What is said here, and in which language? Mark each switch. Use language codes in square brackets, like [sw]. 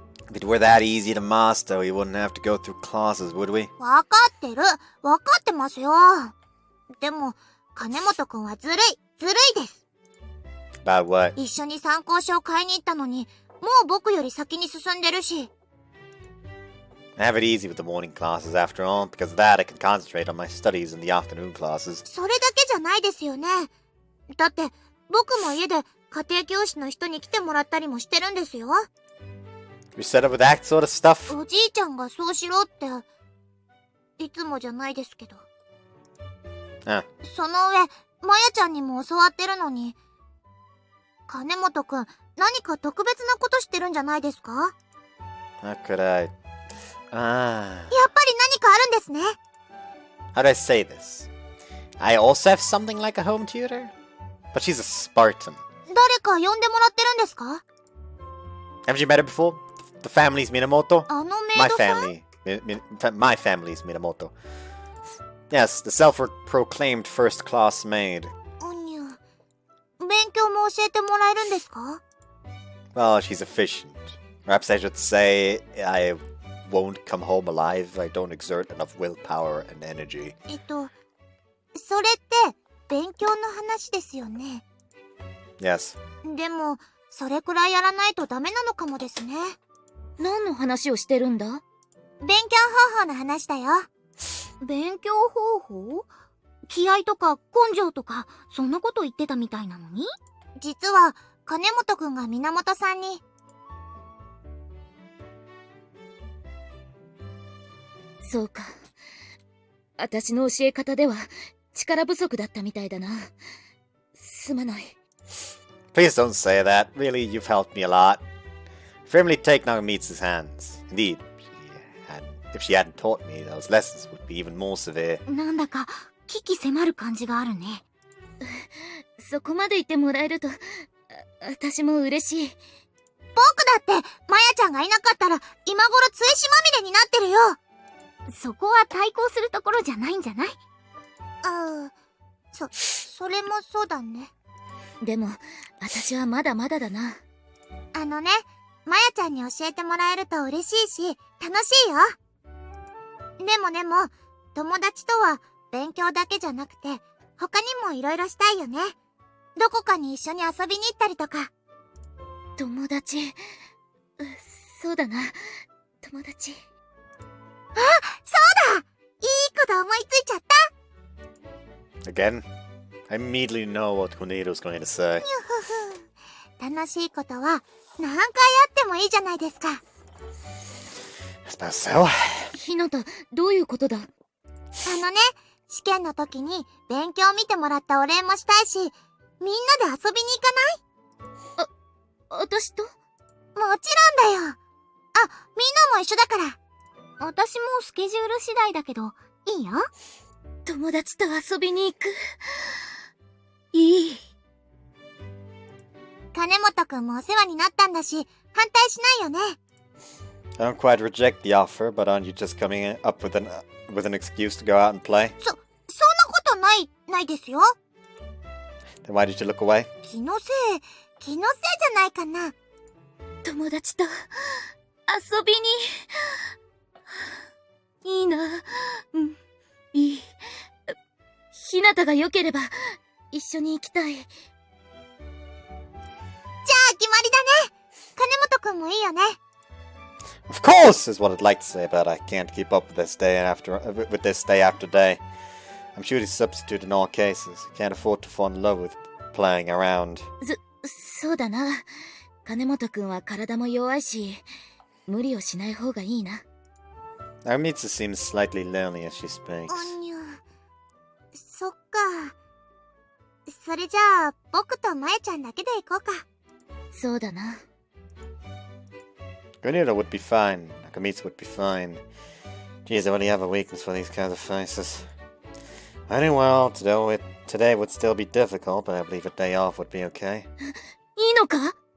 [en] If it were that easy to master, we wouldn't have to go through classes, would we? [ja] わかってる。わかってますよ。でも、金本くんはずるいです。 [en] About what? [ja] 一緒に参考書を買いに行ったのに、もう僕より先に進んでるし。 [en] I have it easy with the morning classes after all, because of that I can concentrate on my studies in the afternoon classes. [ja] それだけじゃないですよね。だって、僕も家で家庭教師の人に来てもらったりもしてるんですよ。 [en] You set up with that sort of stuff? [ja] おじいちゃんがそうしろって、いつもじゃないですけど。あその上、まやちゃんにも教わってるのに、金本くん、何か特別なことしてるんじゃないですか？ [en] How could I? やっぱり何かあるんですね。 How do I say this? I also have something like a home tutor? But she's a Spartan. [ja] 誰か呼んでもらってるんですか？ [en] Haven't you met her before? The family's Minamoto? [ja] あのメイ My ドさん？ [en] my family's Minamoto. Yes, the self-proclaimed first-class maid. おにゅ。 [ja] 勉強も教えてもらえるんですか？ [en] Well, she's efficient. Perhaps I should say I won't come home alive. I don't exert enough willpower and energy. [ja] それって勉強の話ですよね。 [en] Yes. [ja] でも、それくらいやらないとダメなのかもですね。何の話をしてるんだ？勉強方法の話だよ。勉強方法？気合とか根性とか、そんなこと言ってたみたいなのに？実は、金本くんが源さんに。そうか。私の教え方では力不足だったみたいだな。すまない。 [en] Please don't say that. Really, you've helped me a lot. Firmly take Nagamitsu's hands. Indeed, if she hadn't taught me, those lessons would be even more severe. [ja] なんだか、危機迫る感じがあるね。そこまで言ってもらえると、私も嬉しい。僕だって、まやちゃんがいなかったら、今頃追試まみれになってるよ。そこは対抗するところじゃないんじゃない？それもそうだね。でも、私はまだまだだな。あのね、まやちゃんに教えてもらえると嬉しいし、楽しいよ。でも、友達とは勉強だけじゃなくて、他にもいろいろしたいよね。どこかに一緒に遊びに行ったりとか。友達、そうだな、友達。あ、そうだ！いいこと思いついちゃった。 [en] Again? I immediately know what Kunito's going to say. [ja] 楽しいことは何回あってもいいじゃないですか。 [en] I suppose so. [ja] ひなた、どういうことだ？試験の時に勉強見てもらったお礼もしたいし、みんなで遊びに行かない？私と？もちろんだよ。あ、みんなも一緒だから。私もスケジュール次第だけど、いいよ。友達と遊びに行く。いい。金本くんもお世話になったんだし、反対しないよね。 [en] I don't quite reject the offer, but aren't you just coming up with an excuse to go out and play? [ja] そんなことないですよ。 [en] Then why did you look away? [ja] 気のせいじゃないかな。友達と遊びに。いいな。うん、いい。ひなたが良ければ一緒に行きたい。じゃあ決まりだね。金本くんもいいよね。 [en] Of course, is what I'd like to say, but I can't keep up with this day after day. I'm Shuri's substitute in all cases. I can't afford to fall in love with playing around. [ja] そうだな。金本くんは体も弱いし、無理をしない方がいいな。 [en] Nagamitsu seems slightly lonely as she speaks. [ja] おにゅ。そっか。それじゃあ、僕とまやちゃんだけで行こうか。そうだな。 [en] Gunira would be fine. Nagamitsu would be fine. Geez, I really have a weakness for these kinds of faces. Very well, today would still be difficult, but I believe a day off would be okay. [ja] いいのか？本